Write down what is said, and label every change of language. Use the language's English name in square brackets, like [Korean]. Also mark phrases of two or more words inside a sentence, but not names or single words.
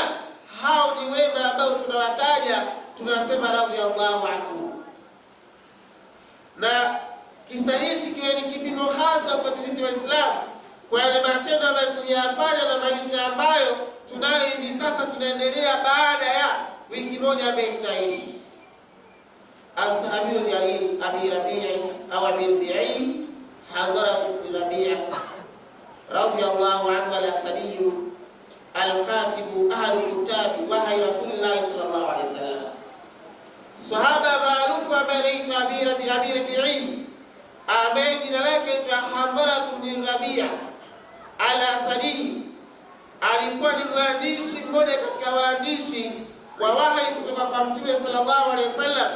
[Swahili] Hao ni wema ambao tunawataja, tunasema [Arabic] رضي الله عنه. [Swahili] Na kisa hichi kiwe ni kipimo hasa kwa sisi Waislamu kwa yale matendo ambayo tuliyafanya na maisha ambayo tunayo hivi sasa, tunaendelea baada ya wiki moja ambayo tunaishi. [Arabic] الصحابي الجليل أبي ربيع أو أبي ربيع حضرة بن ربيع رضي الله عنه الأسدي الكاتب أحد كتاب وحي رسول الله صلى الله عليه وسلم, [Swahili] sahaba maarufu ambaye Abi Rabi'i ambaye jina lake ni Hadarat ibn Rabi' al-Asadi, alikuwa ni mwandishi mmoja katika waandishi wa wahi kutoka kwa Mtume [Arabic] صلى الله عليه وسلم.